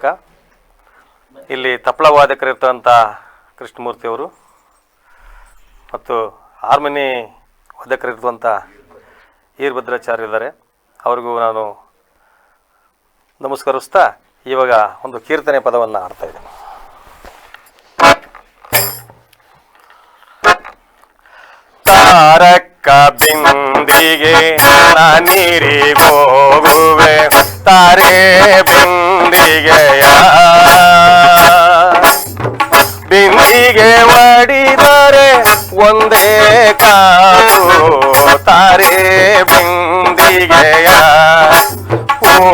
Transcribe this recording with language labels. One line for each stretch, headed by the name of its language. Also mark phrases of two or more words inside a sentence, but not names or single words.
Kannada: ಇಲ್ಲಿ ತಪ್ಪಳ ವಾದಕರಿರ್ತಂಥ ಕೃಷ್ಣಮೂರ್ತಿಯವರು ಮತ್ತು ಹಾರ್ಮೋನಿ ವಾದಕರಿರುವಂಥ ಈರ್ಭದ್ರಾಚಾರ್ಯ ಇದ್ದಾರೆ. ಅವ್ರಿಗೂ ನಾನು ನಮಸ್ಕರಿಸ್ತಾ ಇವಾಗ ಒಂದು ಕೀರ್ತನೆ ಪದವನ್ನು ಹಾಡ್ತಾ ಇದ್ದೀನಿ. ತಾರಕ್ಕ ಬಿಂದಿಗೆ ನೀರಿಗೋಗುವೆ ತಾರೆ ಬಿಂದಿಗೆಯ ಬಿಂದಿಗೆ ಒಡಿದರೆ ಒಂದೇ ಕಾಸು ತಾರೆ ಬಿಂದಿಗೆಯ ಓ